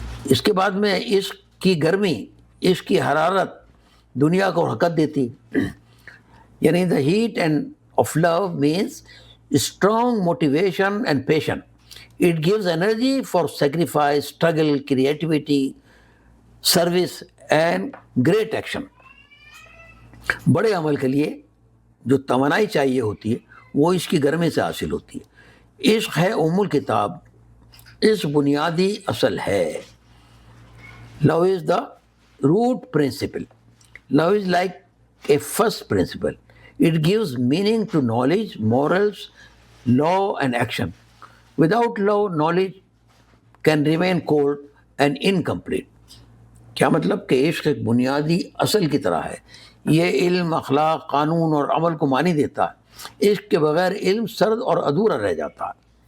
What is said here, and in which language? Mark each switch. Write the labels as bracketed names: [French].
[Urdu] اس کے بعد میں عشق کی گرمی، عشق کی حرارت دنیا کو حرکت دیتی، یعنی [English] The heat and of love means strong motivation and passion. It gives energy for sacrifice, struggle, creativity, service and great action۔ [Urdu] بڑے عمل کے لیے جو توانائی چاہیے ہوتی ہے وہ اس کی گرمی سے حاصل ہوتی ہے۔ عشق ہے ام الکتاب، عشق بنیادی اصل ہے۔ [English] Love is the root principle. Love is like a first principle. It gives meaning to knowledge, morals, law and action. Without love, knowledge can remain cold and incomplete۔ [Urdu] کیا مطلب کہ عشق ایک بنیادی اصل کی طرح ہے، یہ علم، اخلاق، قانون اور عمل کو معنی دیتا ہے۔ عشق کے بغیر علم سرد اور ادھورا رہ جاتا ہے۔